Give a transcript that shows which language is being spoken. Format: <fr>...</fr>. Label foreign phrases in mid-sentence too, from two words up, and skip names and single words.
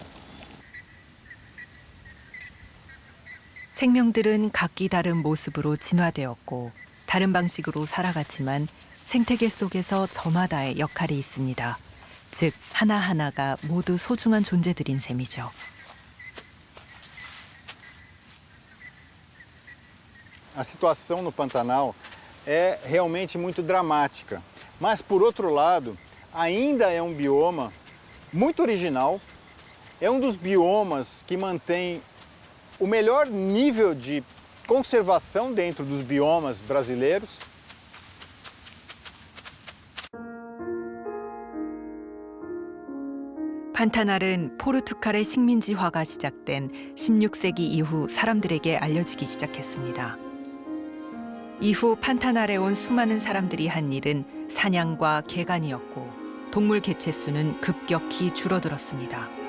<ko>생명들은 각기 다른 모습으로 진화되었고 다른 방식으로 살아갔지만 생태계 속에서 저마다의 역할이 있습니다. 즉 하나하나가 모두 소중한 존재들인 셈이죠.</ko> <pt>A situação no Pantanal é realmente muito dramática, mas por outro lado, ainda é um bioma muito original, é um dos biomas que mantém o melhor nível de conservação dentro dos biomas brasileiros.</pt> <ko>판타날은 포르투갈의 식민지화가 시작된 16세기 이후 사람들에게 알려지기 시작했습니다. 이후 판타날에 온 수많은 사람들이 한 일은 사냥과 개간이었고 동물 개체 수는 급격히 줄어들었습니다.</ko>